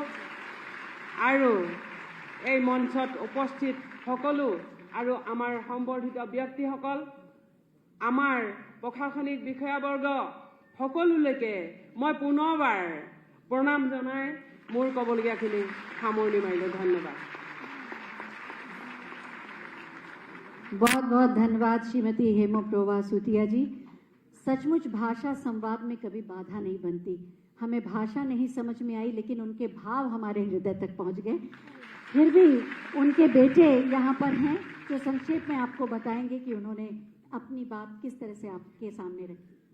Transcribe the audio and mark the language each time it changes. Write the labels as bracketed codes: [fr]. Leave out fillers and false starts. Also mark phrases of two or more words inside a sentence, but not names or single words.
[as] আৰু এই মঞ্চত উপস্থিত সকলো আৰু আমাৰ সম্বৰ্ধিত ব্যক্তিসকল, আমাৰ প্ৰশাসনিক বিষয়াবৰ্গ সকলোলৈকে মই পুনৰবাৰ প্ৰণাম জনাই মোৰ ক'বলগীয়াখিনি সামৰণি মাৰিলোঁ। ধন্যবাদ। [hi] बहुत बहुत धन्यवाद श्रीमती हेमोप्रोवा सूतिया जी। सचमुच भाषा संवाद में कभी बाधा नहीं बनती। हमें भाषा नहीं समझ में आई, लेकिन उनके भाव हमारे हृदय तक पहुंच गए। फिर भी उनके बेटे यहाँ पर हैं जो संक्षेप में आपको बताएंगे कि उन्होंने अपनी बात किस तरह से आपके सामने रखी।